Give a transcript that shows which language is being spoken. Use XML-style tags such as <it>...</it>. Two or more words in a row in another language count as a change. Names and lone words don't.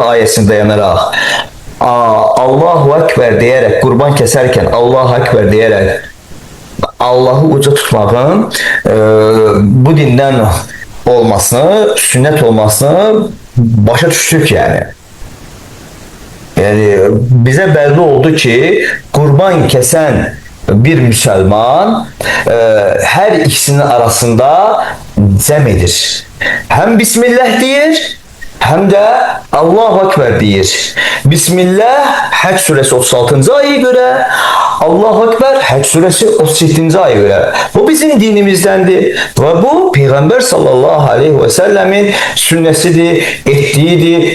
<tr>ayesine dayanaraq</tr> <ar>الله أكبر</ar> <tr>diyerek kurban keserken</tr> <ar>الله أكبر</ar> <tr>diyerek Allah'ı uca tutmağın bu dinden olmasını, sünnet olmasını başa düştük yani.</tr> <az>Yani bize belli oldu ki kurban kesen bir Müslüman her ikisinin arasında cem edir. Hem Bismillah deyir, həm də</az> <ar>الله أكبر</ar> <az>deyir. Bismillah Həc surəsi 36-cı ayəyə görə,</az> <ar>الله أكبر</ar> <az>Həc surəsi 37-ci ayəyə görə. Bu bizim dinimizdəndir və bu Peyğəmbər</az> <ar>صلى الله عليه</ar> <az>və səlləmin sünnəsidir, etdiyidir.</az>